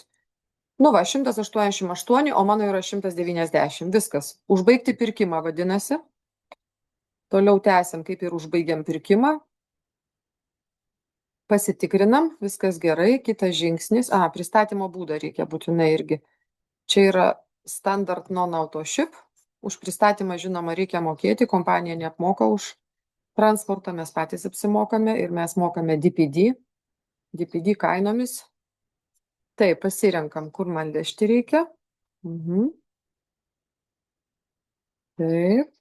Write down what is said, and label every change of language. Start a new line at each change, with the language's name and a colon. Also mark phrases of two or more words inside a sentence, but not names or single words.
Lithuanian: Nu va, 188, o mano yra 190. Viskas. Užbaigti pirkimą vadinasi. Toliau tęsiam, kaip ir užbaigiam pirkimą. Pasitikrinam, viskas gerai. Kitas žingsnis. Pristatymo būdą reikia būtinai irgi. Čia yra
English: standard non-auto ship.
Lithuanian: Už pristatymą, žinoma, reikia mokėti. Kompanija neapmoka už transportą, mes patys apsimokame ir mes mokame DPD. DPD kainomis. Taip, pasirenkam, kur man vežti reikia. Taip.